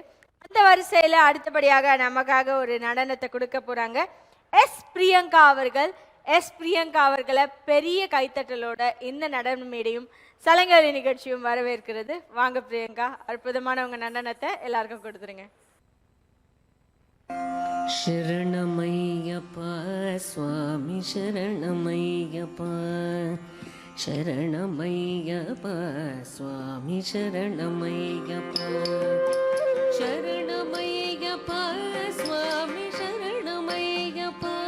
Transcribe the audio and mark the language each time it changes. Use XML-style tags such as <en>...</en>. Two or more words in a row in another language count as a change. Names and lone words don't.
<ta>அந்த வரிசையில அடுத்தபடியாக நமக்காக ஒரு நடனத்தை கொடுக்க போறாங்க பிரியங்கா அவர்கள். பிரியங்கா அவர்களை பெரிய கைத்தட்டலோட இந்த நடன மேடையும் சலங்கை ஒலி நிகழ்ச்சியும் வரவேற்கிறது. வாங்க பிரியங்கா, அற்புதமான உங்க நடனத்தை எல்லாருக்கும் கொடுத்துருங்க.</ta> <kn>ಶರಣಮಯ್ಯಪ್ಪ ಸ್ವಾಮಿ ಶರಣಮಯ್ಯಪ್ಪ ಶರಣಮಯ್ಯಪ್ಪ ಸ್ವಾಮಿ ಶರಣಮಯ್ಯಪ್ಪ ಶರಣಮಯ್ಯಪ್ಪ ಸ್ವಾಮಿ ಶರಣಮಯ್ಯಪ್ಪ</kn>